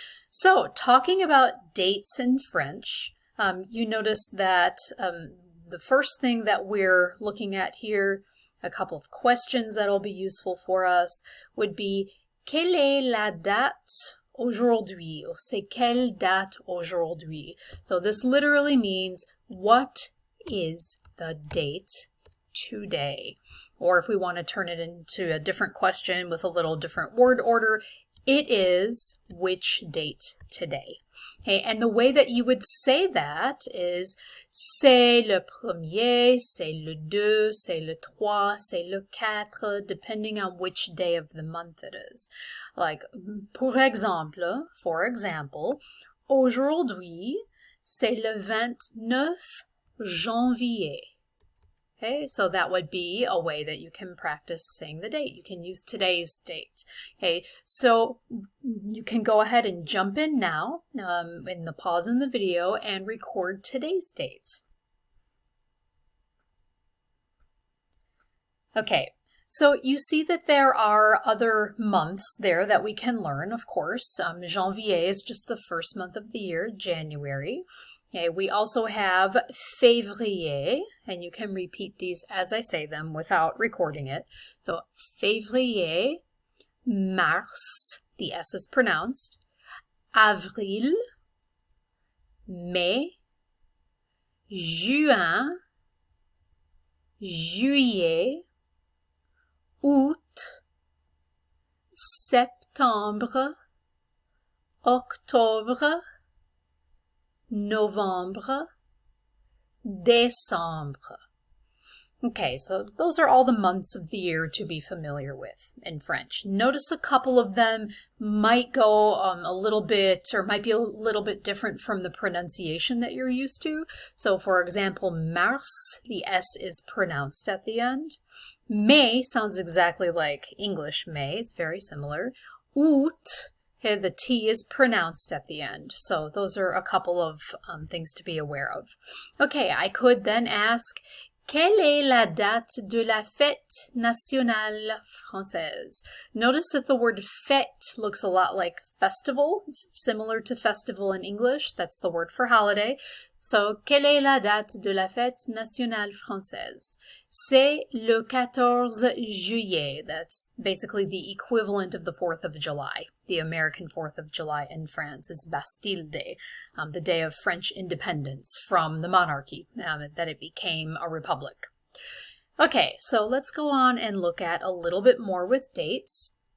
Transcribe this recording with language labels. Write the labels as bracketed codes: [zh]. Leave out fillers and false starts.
[en] So, talking about dates in French, you notice that the first thing that we're looking at here, a couple of questions that'll be useful for us, would be [fr] quelle est la date aujourd'hui? [en] Or [fr] c'est quelle date aujourd'hui? [en] So this literally means what is the date today? Or if we want to turn it into a different question with a little different word order, it is which date today. Okay, and the way that you would say that is [fr] c'est le premier, c'est le deux, c'est le trois, c'est le quatre, [en] depending on which day of the month it is. Like, for example, [fr] aujourd'hui, c'est le 29 janvier. [en] Okay, so that would be a way that you can practice saying the date. You can use today's date. Okay, so you can go ahead and jump in now in the pause in the video and record today's date. Okay, so you see that there are other months there that we can learn, of course. Janvier is just the first month of the year, January. Okay, we also have février, and you can repeat these as I say them without recording it. So, [fr] février, mars, [en] the S is pronounced, [fr] avril, mai, juin, juillet, août, septembre, octobre, Novembre, Décembre. [en] Okay, so those are all the months of the year to be familiar with in French. Notice a couple of them might go a little bit, or might be a little bit different from the pronunciation that you're used to. So for example, mars, the S is pronounced at the end. Mai sounds exactly like English May, it's very similar. Août, okay, the T is pronounced at the end, so those are a couple of things to be aware of. Okay, I could then ask, [fr] quelle est la date de la fête nationale française? [en] Notice that the word fête looks a lot like festival. It's similar to festival in English. That's the word for holiday. So, [fr] quelle est la date de la fête nationale française? C'est le 14 juillet. [en] That's basically the equivalent of the 4th of July. The American 4th of July in France is Bastille Day, the day of French independence from the monarchy, that it became a republic. Okay, so let's go on and look at a little bit more with dates.